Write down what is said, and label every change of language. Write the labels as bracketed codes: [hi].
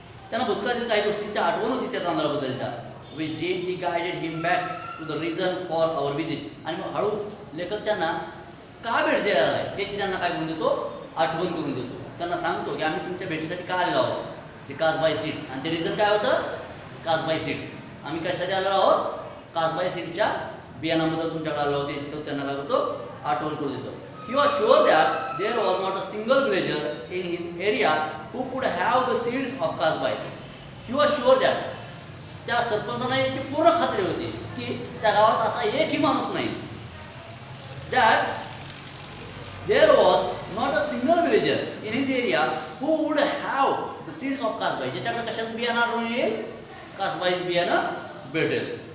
[mr] त्यांना भूतकाळातील काही गोष्टींची आठवण होती त्या तांदळाबद्दलच्या. [en] we gently guided him back to the reason for our visit, [mr] आणि मग हळूच लेखक त्यांना का भेट द्यायला आहे याची त्यांना काय करून देतो, आठवण करून देतो. त्यांना सांगतो की आम्ही तुमच्या भेटीसाठी का आलेलो आहोत, ते कासबाई सीड्स, आणि ते रिझन काय होतं, कासबाई सीड्स. आम्ही कशासाठी आलेलो आहोत, कासबाई सीडच्या बियाणाबद्दल तुमच्याकडे आलो होते, याची त्यांना काय करतो, आठवण करून देतो. [en] He was sure that there was not a single villager in his area who could have the seeds of kasbai. He was sure that, [mr] त्या सरपंचांना याची पूर्ण खात्री होती की त्या गावात असा एकही माणूस नाही, [en] that there was not a single villager in his area who would have the seeds of kasbai, [mr] ज्याच्याकडे कशाचं बियाणं आणून येईल, कासबाईचं बियाणं भेटेल.